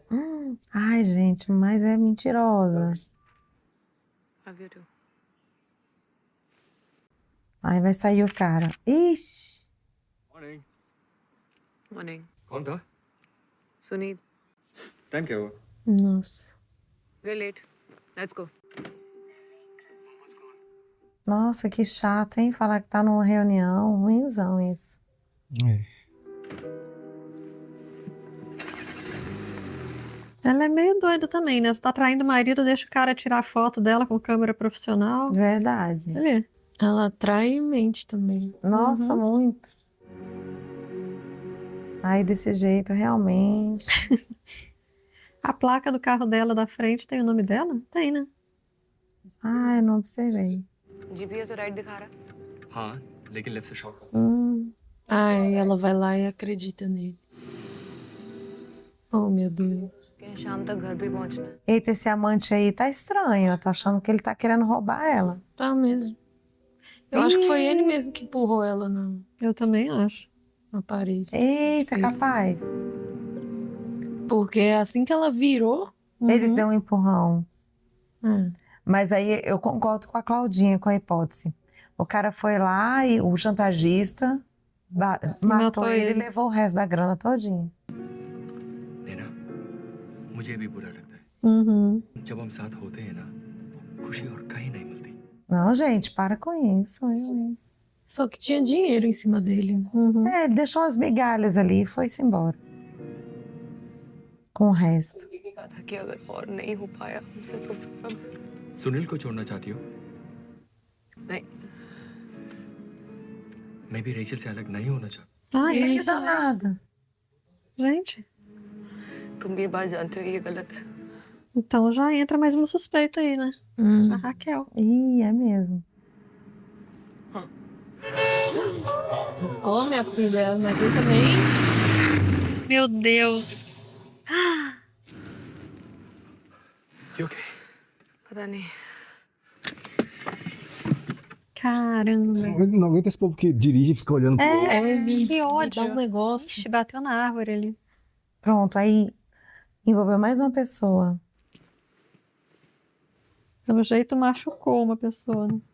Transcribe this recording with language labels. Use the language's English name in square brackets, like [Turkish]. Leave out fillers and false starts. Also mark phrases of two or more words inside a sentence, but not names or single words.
[Portuguese] Ai, gente, mas é mentirosa. [English] Love you too. [Portuguese] Aí vai sair o cara. Ixi. [English] मॉर्निंग Morning. [Hindi] कौन था? Sunil. टाइम क्या हुआ? [Portuguese] Nossa. [English] We're late. Let's go. [Portuguese] Nossa, que chato, hein? Falar que tá numa reunião. Ruimzão isso. É. Ela é meio doida também, né? Tá traindo o marido, deixa o cara tirar foto dela com câmera profissional. Verdade. Ali. Ela atrai e mente também. Nossa, muito. Aí desse jeito, realmente. A placa do carro dela da frente tem o nome dela? Tem, né? Ai, não observei. [Hindi] GPS राइट दिखा रहा. हाँ लेकिन लेफ्ट से शॉर्ट [Portuguese] Ai, ela vai lá e acredita nele. Oh, meu Deus. [Hindi] कि शाम तक घर भी पहुंचना है. [Portuguese] Eita, esse amante aí tá estranho. Eu tô achando que ele tá querendo roubar ela. Tá mesmo. Eu acho que foi ele mesmo que empurrou ela Eu também acho. na parede. Eita, capaz. Porque assim que ela virou. Ele deu um empurrão. É. Mas aí eu concordo com a Claudinha, com a hipótese. O cara foi lá e o chantagista matou ele e levou o resto da grana todinha. [Hindi] नैना मुझे भी बुरा लगता है Uhum. जब हम साथ होते हैं ना वो खुशी और कहीं नहीं मिलती. [Portuguese] Não, gente, para com isso. Só que tinha dinheiro em cima dele. É, ele deixou umas migalhas ali e foi-se embora. Com o resto. [Hindi] कहा था कि अगर और नहीं हो पाया हमसे तो फिर अब सुनील को छोड़ना चाहती हो? नहीं. मैं भी रेचल से अलग नहीं होना चाहता. [Portuguese] Ai, Ele danado. gente. [Hindi] तुम भी ये बात जानते हो ये गलत है. [Portuguese] Então já entra mais uma suspeita aí, né? A Raquel. Ih, é mesmo. Ó, minha filha, mas eu também. Meu Deus. [English] You okay? [Hindi] पता नहीं. [Portuguese] Caramba. Não aguento esse povo que dirige e fica olhando pro outro. Que ódio. Dá um negócio. Ixi, bateu na árvore ali. Pronto, aí envolveu mais uma pessoa. Pelo jeito machucou uma pessoa, né?